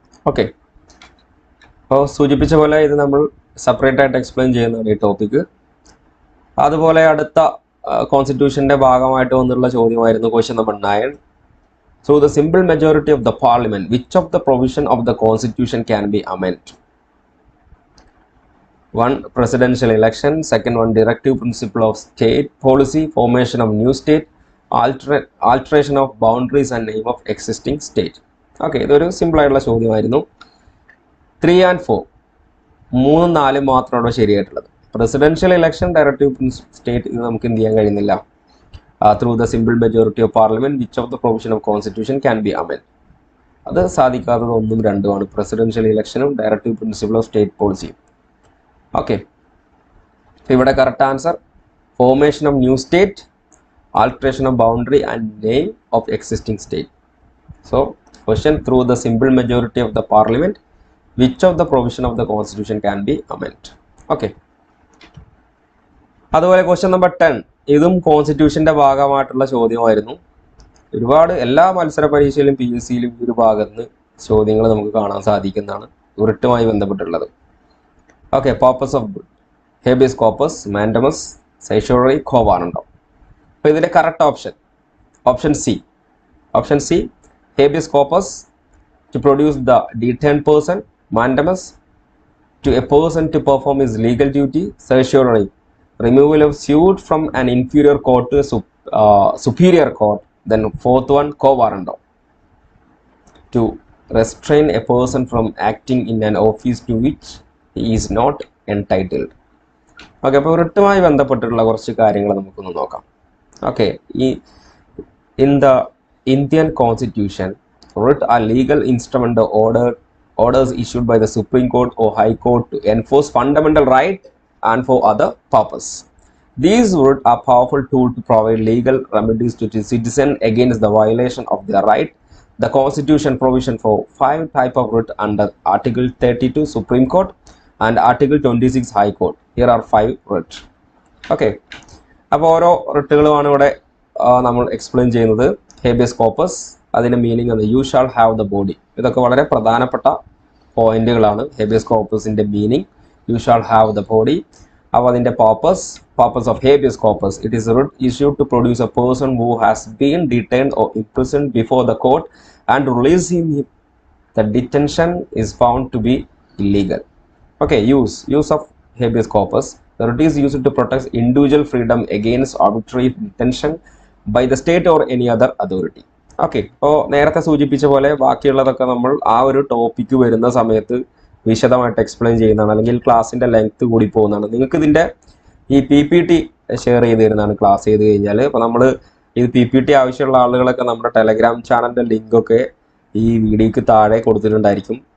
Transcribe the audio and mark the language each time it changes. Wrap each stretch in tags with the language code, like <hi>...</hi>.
<ml>Okay, അപ്പോൾ സൂചിപ്പിച്ച പോലെ ഇത് നമ്മൾ സെപ്പറേറ്റ് ആയിട്ട് എക്സ്പ്ലെയിൻ ചെയ്യുന്നതാണ് ഈ ടോപ്പിക്ക്. അതുപോലെ അടുത്ത കോൺസ്റ്റിറ്റ്യൂഷൻ്റെ ഭാഗമായിട്ട് വന്നിട്ടുള്ള ചോദ്യമായിരുന്നു question number 9.</ml> <en>Through the simple majority of the parliament which of the provision of the constitution can be amend? 1. Presidential election. 2nd one, directive principle of state policy, formation of new state, alteration of boundaries and name of existing state.</en> <ml>Okay, ഇതൊരു സിമ്പിളായിട്ടുള്ള ചോദ്യമായിരുന്നു. 3 and 4, 3, 4 മാത്രമാണ് ശരിയായിട്ടുള്ളത്. Presidential election, directive state, ഇത് നമുക്ക് എന്ത് ചെയ്യാൻ കഴിയുന്നില്ല.</ml> <en>through the simple majority of parliament which of the provision of constitution can be amend,</en> <ml>അത് സാധിക്കാത്തത് 1ഉം 2ഉമാണ്.</ml> <en>Presidential ഇലക്ഷനും directive principle of state പോളിസിയും. Okay, ഇവിടെ correct answer formation of new state, alteration of boundary and name of existing state. So question, through the simple majority of the parliament which of the provision of the constitution can be amend. Okay,</en> <ml>അതുപോലെ question number 10, ഇതും കോൺസ്റ്റിറ്റ്യൂഷന്റെ ഭാഗമായിട്ടുള്ള ചോദ്യമായിരുന്നു. ഒരുപാട് എല്ലാ മത്സര പരീക്ഷയിലും PSCയിലും ഈ ഒരു ഭാഗത്ത് നിന്ന് ചോദ്യങ്ങൾ നമുക്ക് കാണാൻ സാധിക്കുന്നതാണ്, റിട്ടുമായി ബന്ധപ്പെട്ടുള്ളത്.</ml> <en>Okay, purpose of habeas corpus, mandamus, certiorari, quo warranto.</en> <ml>അപ്പോൾ ഇതിന്റെ correct option C,</ml> <en>Habeas corpus to produce the detained person, mandamus to a person to perform his legal duty, certiorari removal of suit from an inferior court to a superior court. Then fourth one, quo warranto, to restrain a person from acting in an office to which he is not entitled.</en> <ml>Okay, അപ്പോൾ റിട്ടുമായി ബന്ധപ്പെട്ടിട്ടുള്ള കുറച്ച് കാര്യങ്ങൾ നമുക്കൊന്ന് നോക്കാം.</ml> <en>Okay, in the Indian Constitution, writ are legal instrument or orders issued by the Supreme Court or High Court to enforce fundamental right and for other purpose. These writ are powerful tool to provide legal remedies to the citizen against the violation of their right. The Constitution provision for 5 type of writ under Article 32 Supreme Court and Article 26 High Court. Here are 5 writ.</en> <ml>Okay, അപ്പോൾ ഓരോ റിട്ടുകളുമാണ് ഇവിടെ നമ്മൾ explain ചെയ്യുന്നത്. Habeas corpus, അതിൻ്റെ meaning ആണ്</ml> <en>You shall have the body.</en> <ml>ഇതൊക്കെ വളരെ പ്രധാനപ്പെട്ട പോയിന്റുകളാണ്. Habeas കോർപ്പസിൻ്റെ meaning</ml> <en>You shall have the body.</en> <ml>അപ്പോൾ അതിൻ്റെ</ml> <en>purpose of habeas corpus, it is a writ issued to produce a person who has been detained or imprisoned before the court and release him if the detention is found to be illegal. Okay, use of habeas corpus. The writ is used to protect individual freedom against arbitrary detention by the state or any other authority.</en> <ml>Okay, അപ്പോൾ നേരത്തെ സൂചിപ്പിച്ച പോലെ ബാക്കിയുള്ളതൊക്കെ നമ്മൾ ആ ഒരു topic വരുന്ന സമയത്ത് വിശദമായിട്ട് എക്സ്പ്ലെയിൻ ചെയ്യുന്നതാണ്, അല്ലെങ്കിൽ ക്ലാസ്സിൻ്റെ ലെങ്ത് കൂടി പോകുന്നതാണ്. നിങ്ങൾക്ക് ഇതിൻ്റെ ഈ PPT ഷെയർ ചെയ്ത് തരുന്നതാണ് ക്ലാസ് ചെയ്ത് കഴിഞ്ഞാൽ. അപ്പോൾ നമ്മൾ ഇത് PPT ആവശ്യമുള്ള ആളുകളൊക്കെ നമ്മുടെ ടെലഗ്രാം ചാനലിൻ്റെ ലിങ്കൊക്കെ ഈ വീഡിയോക്ക് താഴെ കൊടുത്തിട്ടുണ്ടായിരിക്കും.</ml>